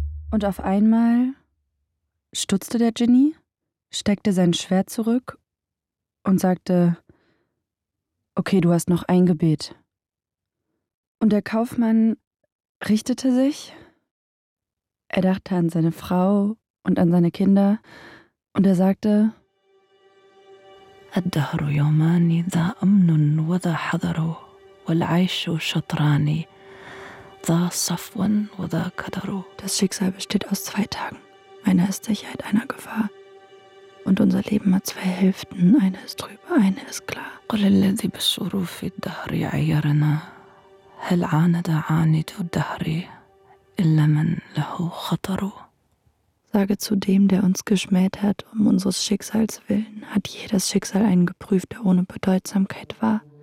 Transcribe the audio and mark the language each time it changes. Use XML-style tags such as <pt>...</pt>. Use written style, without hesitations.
<de>Und auf einmal stutzte der Djinni, steckte sein Schwert zurück und sagte, okay, du hast noch ein Gebet. Und der Kaufmann richtete sich. Er dachte an seine Frau und an seine Kinder und er sagte,</de> <ar>الدهر يوماني ذا أمن وذا حذر والعيش شطراني ذا صفو وذا كدر.</ar> <de>Das Schicksal besteht aus zwei Tagen. Einer ist Sicherheit, einer Gefahr. Und unser Leben hat zwei Hälften. Eine ist drüber, eine ist klar.</de> <ar>قل الذي بالشروف الدهر يعيرنا هل عاند عاند الدهر إلا من له خطر.</ar> <de>Sage zu dem, der uns geschmäht hat, um unseres Schicksals willen, hat je das Schicksal einen geprüft, der ohne Bedeutsamkeit war?</de>